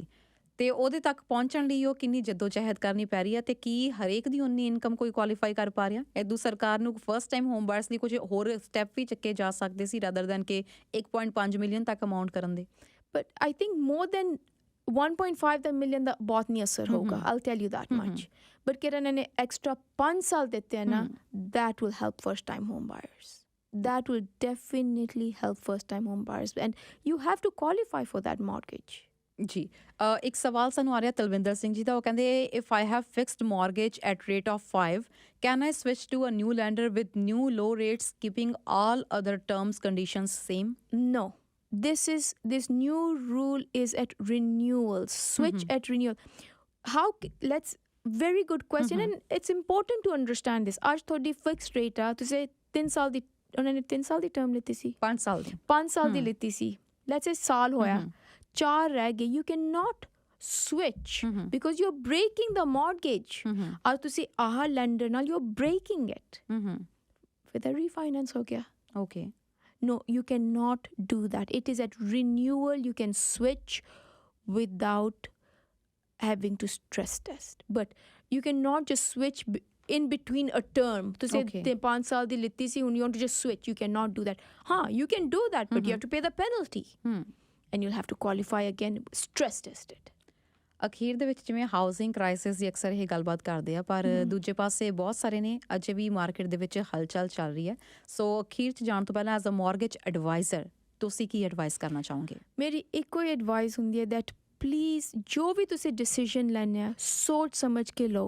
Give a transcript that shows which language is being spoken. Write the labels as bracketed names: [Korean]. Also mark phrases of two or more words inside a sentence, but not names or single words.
[Punjabi] ਤੇ ਉਹਦੇ ਤੱਕ ਪਹੁੰਚਣ ਲਈ ਉਹ ਕਿੰਨੀ ਜਹਿਦ ਕਰਨੀ ਪੈ ਰਹੀ ਹੈ ਤੇ ਕੀ ਹਰੇਕ ਦੀ ਉਨੀ ਇਨਕਮ ਕੋਈ ਕੁਆਲੀਫਾਈ ਕਰ ਪਾ ਰਿਹਾ। ਇਦੋਂ ਸਰਕਾਰ ਨੂੰ [English] first time home buyers [Punjabi] ਲਈ ਕੁਝ ਹੋਰ ਸਟੈਪ ਵੀ ਚੱਕੇ ਜਾ ਸਕਦੇ ਸੀ [English] rather than [Punjabi] ਕਿ 1.5 ਮਿਲੀਅਨ ਤੱਕ ਅਮਾਊਂਟ ਕਰਨ ਦੇ। [English] But I think more than 1.5 million [Punjabi] ਦਾ ਬਹੁਤ ਨਹੀਂ ਅਸਰ ਹੋਊਗਾ, [English] I'll tell you that much. [Punjabi] ਬਟ ਕਿਰਨ ਨੇ ਐਕਸਟਰਾ 5 ਸਾਲ ਦਿੱਤੇ ਨਾ, [English] that will help first time home buyers. That will definitely help first time home buyers and you have to qualify for that mortgage. [Punjabi] ਜੀ ਇੱਕ ਸਵਾਲ ਸਾਨੂੰ ਆ ਰਿਹਾ ਤਲਵਿੰਦਰ ਸਿੰਘ ਜੀ ਦਾ, ਉਹ ਕਹਿੰਦੇ [English] If I have fixed mortgage at rate of 5 can I switch to a new lender with new low rates keeping all other terms conditions same? No, this new rule is at renewal. Switch at renewal. How let's very good question and it's important to understand this. [Punjabi] ਅੱਜ ਤੁਹਾਡੀ [English] fixed rate [Punjabi] ਆ, ਤੁਸੀਂ 3 ਸਾਲ ਦੀ, ਉਹਨਾਂ ਨੇ 3 ਸਾਲ ਦੀ ਟਰਮ ਲਿੱਤੀ ਸੀ, 5 ਸਾਲ ਦੀ 5 ਸਾਲ ਦੀ ਲਿੱਤੀ ਸੀ, [English] let's say [Punjabi] ਸਾਲ ਹੋਇਆ, 4 ਰਹਿ ਗਏ, [English] you cannot switch because you're breaking the mortgage. [Punjabi] ਅੱਜ ਤੁਸੀਂ ਆਹ ਲੈਂਡਰ ਨਾਲ [English] you're breaking it. [Punjabi] ਫਿਰ ਤਾਂ refinance ਹੋ ਗਿਆ। [English] Okay. No, you cannot do that. It is at renewal. You can switch without having to stress test. But you cannot just switch in between a term. To say, [Punjabi] 5 ਸਾਲ ਦੀ ਲਿੱਤੀ ਸੀ, [English] you want to just switch. You cannot do that. You can do that, but you have to pay the penalty. And you'll have to qualify again, stress test it. [Punjabi] ਅਖੀਰ ਦੇ ਵਿੱਚ ਜਿਵੇਂ [English] housing crisis [Punjabi] ਦੀ ਅਕਸਰ ਇਹ ਗੱਲਬਾਤ ਕਰਦੇ ਆ, ਪਰ ਦੂਜੇ ਪਾਸੇ ਬਹੁਤ ਸਾਰੇ ਨੇ ਅਜੇ ਵੀ ਮਾਰਕੀਟ ਦੇ ਵਿੱਚ ਹਲਚਲ ਚੱਲ ਰਹੀ ਹੈ। ਸੋ ਅਖੀਰ 'ਚ ਜਾਣ ਤੋਂ ਪਹਿਲਾਂ [English] as a mortgage adviser [Punjabi] ਤੁਸੀਂ ਕੀ ਐਡਵਾਈਸ ਕਰਨਾ ਚਾਹੋਗੇ? ਮੇਰੀ ਇੱਕੋ ਹੀ ਐਡਵਾਈਸ ਹੁੰਦੀ ਹੈ [English] that please [Punjabi] ਜੋ ਵੀ ਤੁਸੀਂ ਡਿਸੀਜਨ ਲੈਣੇ ਆ ਸੋਚ ਸਮਝ ਕੇ ਲਓ।